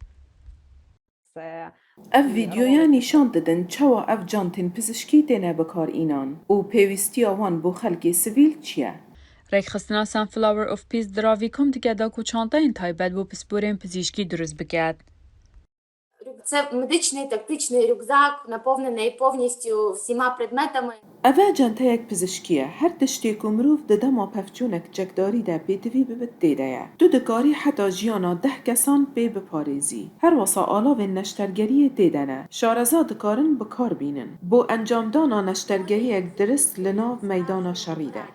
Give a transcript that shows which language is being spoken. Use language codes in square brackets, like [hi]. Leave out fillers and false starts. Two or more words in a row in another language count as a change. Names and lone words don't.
[uk] Це [ku] Ev vîdyoya nîşan didin çawa ev cantên pizîşkî têne bikarînan û pêwîstiya wan bo xelkê sivîl çi ye? Rêxistina Sunflower of Peace diravî kom dike da ku çantayên taybet bû pisporên pizîşkî durust biket. [uk] Це медичний тактичний рюкзак, наповнений повністю всіма предметами. [ku] Ev e centeyek pizîşkî ye. Her tiştê ku mirov di dema pevçûnek çekdarî de pêtivî bibit tê de ye. Tu dikarî heta jiyana 10 kesan pê biparêzî. Her wesa alavên neştergeriyê tê de ne. Şareza dikarin bikar bînin. Bo encamdana neştergeriyek dirist li nav meydana şerî de.